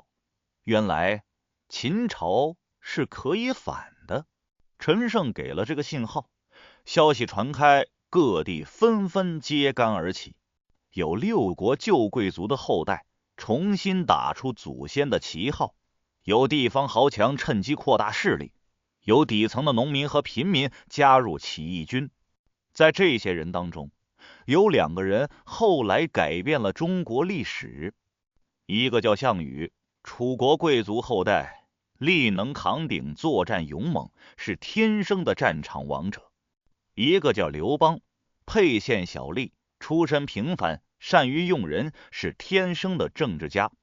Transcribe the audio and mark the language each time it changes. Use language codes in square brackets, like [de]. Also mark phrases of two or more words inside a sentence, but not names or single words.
[zh] 原來秦朝是可以反的。陳勝給了這個信號，消息傳開， 各地紛紛揭竿而起，有6國舊貴族的後代重新打出祖先的旗號，有地方豪强趁機擴大勢力，有底层的农民和平民加入起義軍。在这些人当中，有2個人後來改变了中國歷史，一個叫项羽，楚國貴族後代，力能扛鼎，作戰勇猛，是天生的戰場王者；一個叫劉邦，沛縣小吏，出身平凡，善於用人，是天生的政治家。